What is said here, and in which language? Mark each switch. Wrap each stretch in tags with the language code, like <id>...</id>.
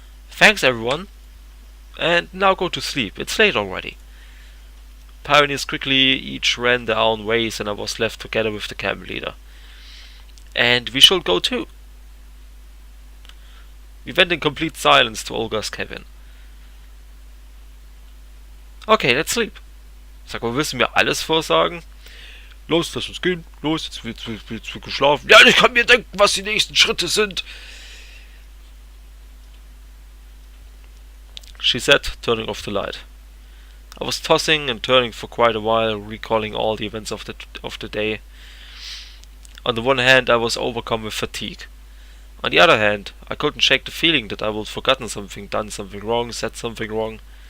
<en>Thanks everyone, and now go to sleep, it's late already. Pioneers quickly each ran their own ways, and I was left together with the camp leader. And we should go too. We went in complete silence to Olga's cabin. Okay, let's sleep.</en> <de>Sag mal, willst du mir alles vorsagen? Los, lass uns gehen. Los, jetzt wird geschlafen. Ja, ich kann mir denken, was die nächsten Schritte sind.</de> <en>She said, turning off the light. I was tossing and turning for quite a while, recalling all the events of the day. On the one hand, I was overcome with fatigue. On the other hand, I couldn't shake the feeling that I would have forgotten something, done something wrong, said something wrong.</en>